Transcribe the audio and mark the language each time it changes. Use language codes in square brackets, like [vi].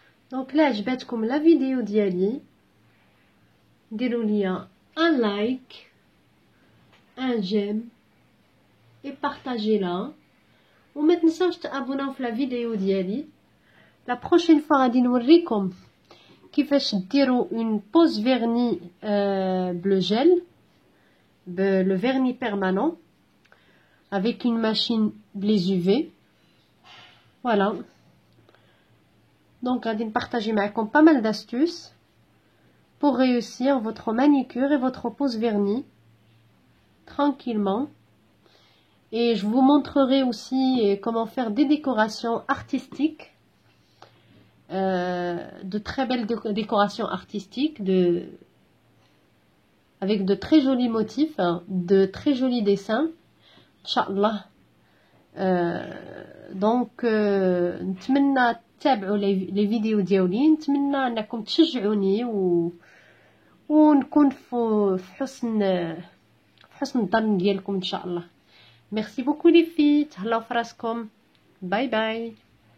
[fr] Donc là عجبتكم la vidéo ديالي [ar] ديروا لي [fr] un like, un j'aime et partagez-la. [ar] وما تنساوش تابوناو في la vidéo ديالي. [fr] la prochaine fois [ar] غادي نوريكم كيفاش ديروا [fr] une pose vernis bleu gel, le vernis permanent avec une machine blés UV. Voilà. Donc [ar] غادي نبارطاجي معكم [fr] pas mal d'astuces pour réussir votre manicure et votre pose vernis tranquillement. Et je vous montrerai aussi comment faire des décorations artistiques, de très belles décorations artistiques, avec de très jolis motifs, de très jolis dessins, Inch'Allah. [ar] Donc نتمنى تتابعوا لي فيديو ديالي، نتمنى انكم تشجعوني ونكون في حسن الظن ديالكم ان شاء الله. [fr] ميرسي بوكو لي في، [ar] تهلاو فراسكم، باي باي.